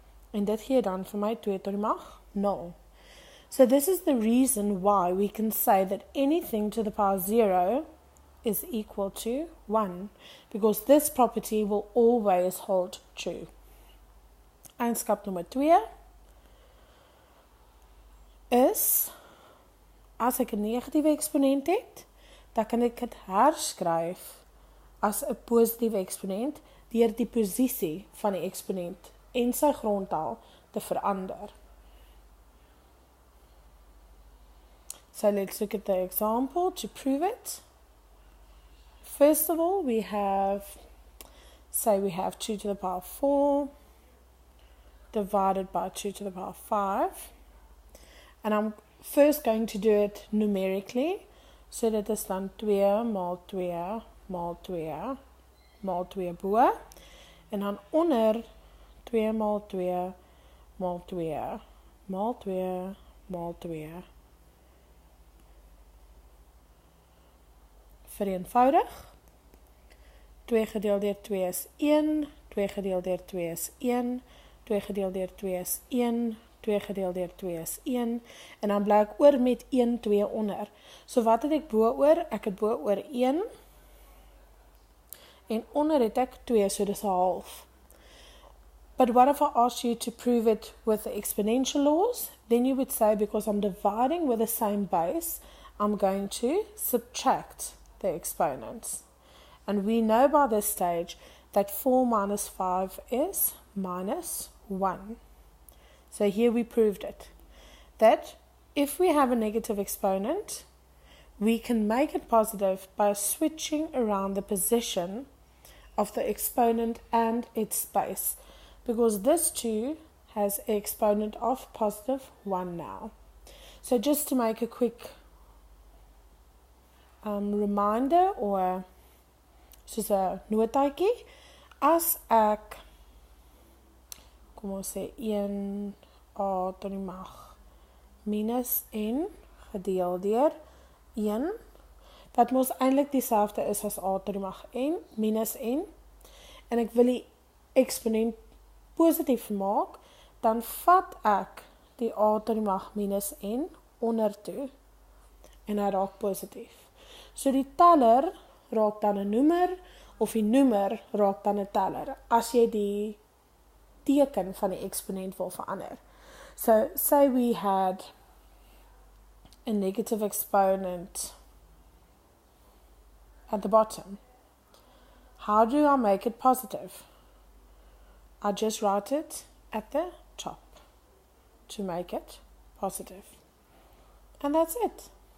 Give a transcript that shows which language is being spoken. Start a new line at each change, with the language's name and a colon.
Afrikaans: En dit gee dan vir my 2 tot die mag 0.
English: So this is the reason why we can say that anything to the power 0 is equal to 1, because this property will always hold true.
Afrikaans: Eienskap nommer 2 is, as ek 'n negatiewe eksponent het, dan kan ek dit herskryf as 'n positiewe eksponent deur die posisie van die eksponent en sy grondtal te verander.
English: So let's look at the example to prove it. First of all, we have 2 to the power 4 divided by 2 to the power 5. And I'm first going to do it numerically.
Afrikaans: So dit is dan 2 maal 2 maal 2 maal 2 bo. En dan onder 2 maal 2 maal 2 maal 2 maal 2. Vereenvoudig. 2 gedeel deur 2 is 1, 2 gedeel deur 2 is 1, 2 gedeel deur 2 is 1, 2 gedeel deur 2 is 1, en dan bly ek oor met 1, 2 onder. So wat het ek bo oor? Ek het bo oor 1, en onder het ek 2, so dis 'n half.
English: But what if I ask you to prove it with the exponential laws? Then you would say, because I'm dividing with the same base, I'm going to subtract the exponents. And we know by this stage that 4 minus 5 is minus 1. So here we proved it. That if we have a negative exponent, we can make it positive by switching around the position of the exponent and its base. Because this too has an exponent of positive 1 now. So just to make a quick reminder or
Afrikaans: soos 'n notaatjie. As ek, kom ons sê 1a tot die mag minus n gedeel deur 1, wat mos eintlik dieselfde is as a tot die mag n minus n, en ek wil die eksponent positief maak, dan vat ek die a tot die mag minus n onder toe, en hy raak positief. So die teller raak dan 'n noemer, of die noemer raak dan 'n teller, as jy die teken van die eksponent wil verander.
English: So, say we had a negative exponent at the bottom. How do I make it positive? I just write it at the top to make it positive. And that's it.